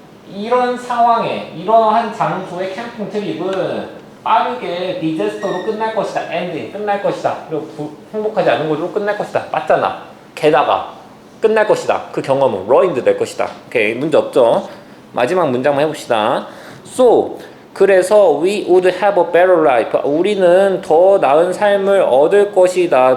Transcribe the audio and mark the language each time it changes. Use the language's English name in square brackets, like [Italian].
[Korean] 이런 상황에 이러한 장소의 캠핑 트립은 빠르게 디제스터로 끝날 것이다. 엔딩 끝날 것이다. 그리고 행복하지 않은 곳으로 끝날 것이다. 맞잖아. 게다가 끝날 것이다. 그 경험은 ruined 될 것이다. 오케이, 문제 없죠? 마지막 문장만 해봅시다. [English] So 그래서 we would have a better life. [Korean] 우리는 더 나은 삶을 얻을 것이다.